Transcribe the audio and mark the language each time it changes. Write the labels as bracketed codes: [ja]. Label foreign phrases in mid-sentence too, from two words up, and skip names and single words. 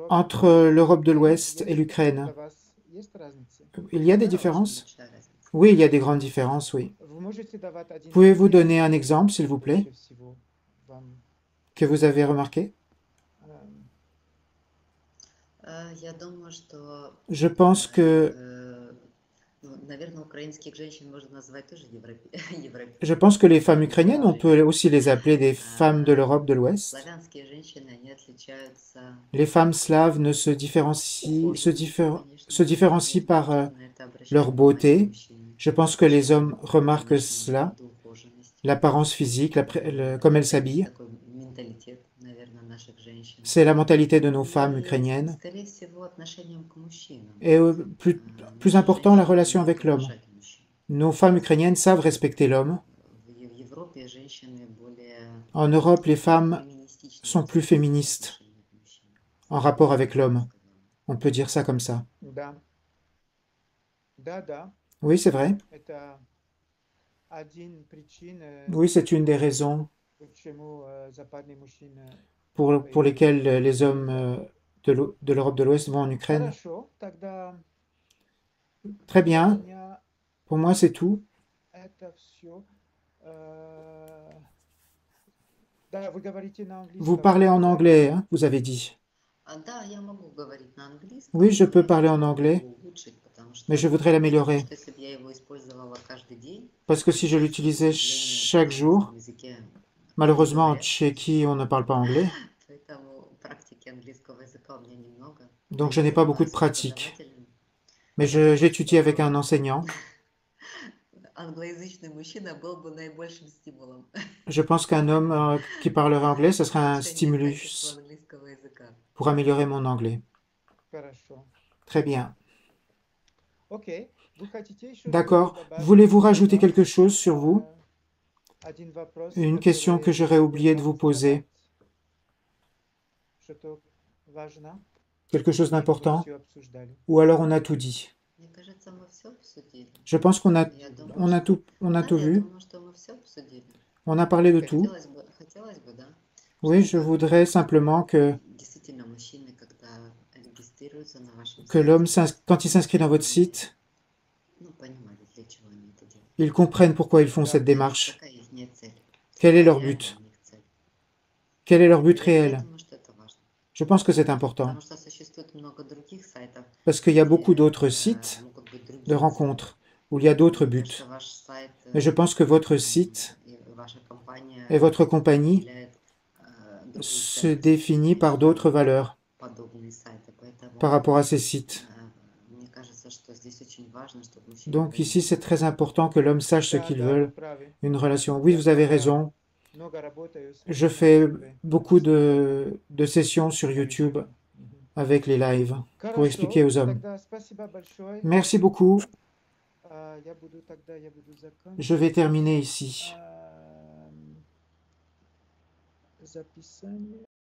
[fr] entre l'Europe de [ru] и [fr] l'Ouest et [ru] Есть [fr] l'Ukraine? [ru] для вас есть разницы? [fr] Il y a des [ru] Да, очень [fr] différences? [ru] большая разница. [fr] Oui, il y a des grandes différences, oui. [ru] Вы можете давать один [fr] Pouvez-vous [ru] пример, [fr] donner un exemple, s'il vous plaît, [ru] больше всего вам, [fr] que vous avez remarqué? [ru] Я думаю, что, [fr] Je pense que [ru] ну, наверное, украинских женщин можно назвать тоже [fr] Je pense que les femmes ukrainiennes, on peut aussi les appeler des femmes de l'Europe de l'Ouest. [ru] Славянские женщины, они отличаются [fr] Les femmes slaves ne se différencient par leur beauté. Je pense que les hommes remarquent cela, l'apparence physique, comme elles s'habillent. [ru] Такой менталитет, наверное, наших женщин. [fr] C'est la mentalité de nos femmes [ru] И, [fr] ukrainiennes. [ru] скорее всего, отношением к мужчинам. [fr] Et plus important, la relation avec l'homme. [ru] Уважать мужчин. [fr] Nos femmes ukrainiennes savent respecter l'homme. [ru] В Европе женщины более [fr] En Europe, les femmes [ru] феминистичны [fr] sont plus [ru] в [fr] féministes [ru] отношении к мужчинам. [fr] en rapport avec l'homme. On peut dire ça comme ça. [ru] Да. Да, да. [fr] Oui, c'est vrai. [ru] Это один причин, [fr] Oui, c'est une des raisons [ru] почему западные мужчины [fr] pour [ru] воюют. [fr] lesquelles les hommes de l'Europe de l'Ouest vont en Ukraine. [ru] Хорошо, тогда [fr] Très [ru] у [fr] bien, [ru] меня [fr] pour moi c'est tout. [ru] это все. Да, вы говорите на [fr] Vous [ru] английском, [fr] parlez en [ru] да? [fr] anglais, hein, vous avez dit. [ru] Да, я могу говорить на английском, [fr] Oui, je [ru] но [fr] peux [ru] я [fr] parler en [ru] хочу [fr] anglais, [ru] его улучшить, потому [fr] mais je [ru] что [fr] voudrais [ru] мне [fr] l'améliorer. [ru] кажется, что если бы я его использовала каждый день, [fr] Parce que si je [ru] к [fr] l'utilisais [ru] сожалению, [fr] chaque [ru] на [fr] jour, [ru] английском языке не [fr] malheureusement en [ru] говорят, [fr] Tchéquie on ne parle pas anglais, [ru] поэтому практики английского языка у меня немного. [fr] donc je [ru] Я [fr] n'ai pas beaucoup de [ru] занимаюсь [fr] pratique. [ru] преподавателем. [fr] Mais [ru] Мне кажется, [fr] j'étudie avec un [ru] что [fr] enseignant. [ru] англоязычный мужчина был бы наибольшим стимулом [fr] Je pense qu'un homme qui parlerait anglais, ce serait un [ru] улучшения качества [fr] stimulus [ru] английского языка. [fr] pour améliorer mon anglais. [ru] Хорошо. [fr] Très bien. [ru] Окей. Вы хотите еще [fr] D'accord. [ru] что-то добавить [fr] Voulez-vous [ru] про [fr] rajouter quelque [ru] вас? [fr] chose sur vous? [ru] Один вопрос, [fr] Une question que [ru] который [fr] j'aurais oublié de [ru] хотел [fr] vous [ru] вам [fr] poser. [ru] задать. Что-то важно? [fr] Quelque chose [ru] Или мы [fr] d'important? [ru] все обсуждали? [fr] Ou alors on a tout dit? [ru] Мне кажется, мы все обсудили. [fr] Je pense qu'on [ru] Я думаю, [fr] on a [ru] что... [fr] on a [ru] Да, [fr] tout [ru] я [fr] vu. [ru] думаю, что мы все обсудили. [fr] On a parlé de tout. [ru] Хотелось бы, да, [fr] Oui, je [ru] чтобы [fr] voudrais simplement [ru] действительно мужчины, когда регистрируются на вашем [fr] que l'homme, [ru] сайте, [fr] quand il s'inscrit dans votre site, [ru] ну, понимали, для чего они это делают. [fr] ils comprennent pourquoi ils font [ru] Да. [fr] cette démarche. [ru] Какая их цель? [fr] Quel est [ru] Какая [fr] leur [ru] реальная [fr] but? [ru] у них цель? [fr] Quel est leur but [ru] Я [fr] réel? [ru] думаю, что это важно. [fr] Je pense que c'est important. [ru] Потому что существует много других сайтов, [fr] Parce qu'il y a beaucoup [ru] где [fr] d'autres sites [ru] могут быть [fr] de [ru] другие цели. [fr] rencontres où il y a d'autres [ru] Мне [fr] buts. [ru] кажется, ваш сайт [fr] Mais je pense que votre site [ru] и ваша компания [fr] et votre compagnie [ru] разделяет другую [fr] se [ru] ценность, [fr] définit par d'autres valeurs [ru] подобные сайты. Поэтому [fr] par rapport à ces sites. [ru] мне кажется, что здесь очень важно, чтобы мужчины [fr] Donc ici, c'est [ru] понимали. [fr] très important que l'homme sache ce [ru] Да, [fr] qu'ils [ru] да, вы [fr] veulent, [ru] правы. [fr] une relation. Oui, [ru] Я [fr] vous avez [ru] много, [fr] raison. [ru] много работаю с [fr] Je [ru] мужчинами, [fr] fais [ru] чтобы [fr] beaucoup [ru] объяснить [fr] de sessions sur [ru] это. [fr] YouTube Мгм. avec les lives pour expliquer [ru] Хорошо, [fr] aux hommes. [ru] тогда спасибо большое. [fr] Merci beaucoup. [ru] Я буду [fr] Je vais terminer ici. [ru] записание.